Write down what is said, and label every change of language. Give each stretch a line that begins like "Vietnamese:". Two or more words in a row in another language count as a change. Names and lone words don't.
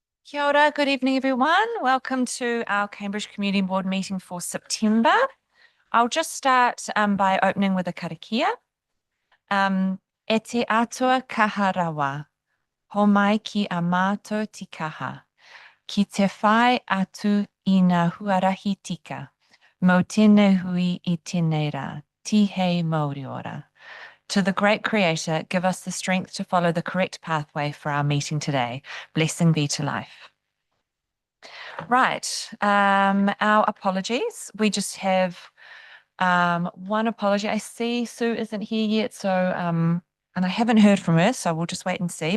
Māori: Kia ora,
English: good evening, everyone. Welcome to our Cambridge Community Board meeting for September. I'll just start by opening with a karakia.
Māori: E te atua kaha rawa, ho mai ki a mātou ti kaha, ki te whai atu I ngā huarahi tika, mo tēnei hui I tēnei rā, tihei Māori ora.
English: To the great creator, give us the strength to follow the correct pathway for our meeting today. Blessing be to life. Right, our apologies. We just have one apology. I see Sue isn't here yet, so and I haven't heard from her, so we'll just wait and see.